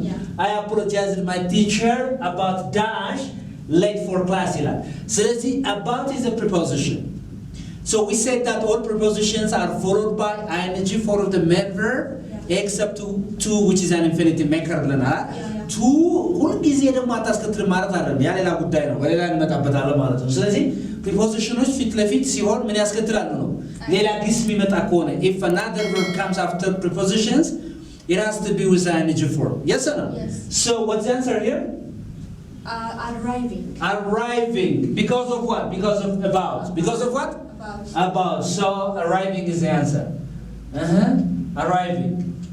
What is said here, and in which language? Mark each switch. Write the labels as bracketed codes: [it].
[en] Yeah. I apologized to my teacher about dash late for class. So let's see. About is a preposition. So we said that all prepositions are followed by ing followed the main verb, except to which is an infinitive maker. [am] To ሁልጊዜ ደግሞ አታስከትልም ማለት አይደለም። ያ ሌላ ጉዳይ ነው። በሌላ እንመጣበታለን ማለት ነው። ስለዚህ prepositions ፊት ለፊት ሲሆን ምን ያስከትላሉ ነው? ሌላ ግስ የሚመጣ ከሆነ [en] if another verb comes after prepositions, it has to be with ing form. Yes or no? Yes. So what's the answer here? Arriving. Arriving. Because of what? Because of about. Because of what? About. So arriving is the answer. Arriving.